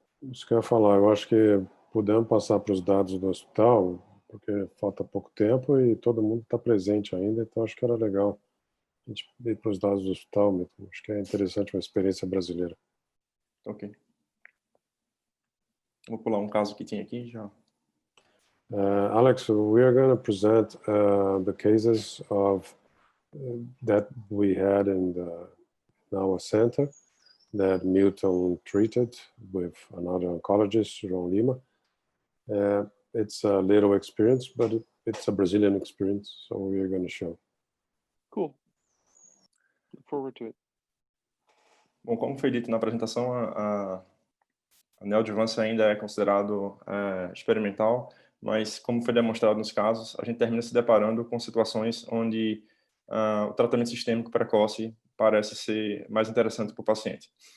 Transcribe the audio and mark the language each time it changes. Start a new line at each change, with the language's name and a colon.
Portuguese: Isso que eu ia falar, eu acho que podemos passar para os dados do hospital, porque falta pouco tempo e todo mundo está presente ainda, então acho que era legal a gente ir para os dados do hospital mesmo. Acho que é interessante uma experiência brasileira. Ok. Vou pular um caso que tinha aqui já.
English: Alex, we are going to present the cases of that we had in our center that Milton treated with another oncologist, João Lima. It's a little experience, but it's a Brazilian experience, so we are going to show. Cool. Look forward to it.
Portuguese: Bom, como foi dito na apresentação, a neoadjuvância ainda é considerado experimental, mas como foi demonstrado nos casos, a gente termina se deparando com situações onde o tratamento sistêmico precoce parece ser mais interessante para o paciente.